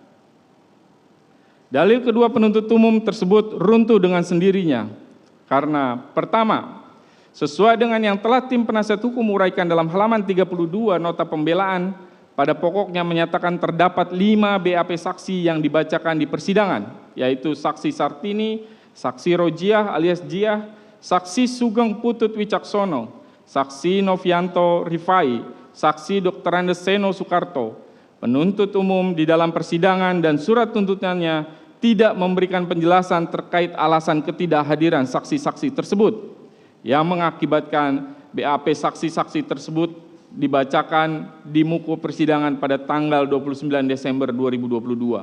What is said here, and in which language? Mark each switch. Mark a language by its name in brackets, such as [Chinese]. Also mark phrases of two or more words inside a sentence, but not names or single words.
[Indonesian] Dalil kedua penuntut umum tersebut runtuh dengan sendirinya karena pertama, sesuai dengan yang telah tim penasihat hukum uraikan dalam halaman 32 nota pembelaan, pada pokoknya menyatakan terdapat 5 BAP saksi yang dibacakan di persidangan, yaitu saksi Sartini, saksi Rojiah alias Jiah, saksi Sugeng Putut Wicaksono, saksi Novianto Rifai, saksi Dr. Andes Seno Soekarto. Penuntut umum di dalam persidangan dan surat tuntutannya tidak memberikan penjelasan terkait alasan ketidakhadiran saksi-saksi tersebut yang mengakibatkan BAP saksi-saksi tersebut dibacakan di muka persidangan pada tanggal 29 Desember 2022.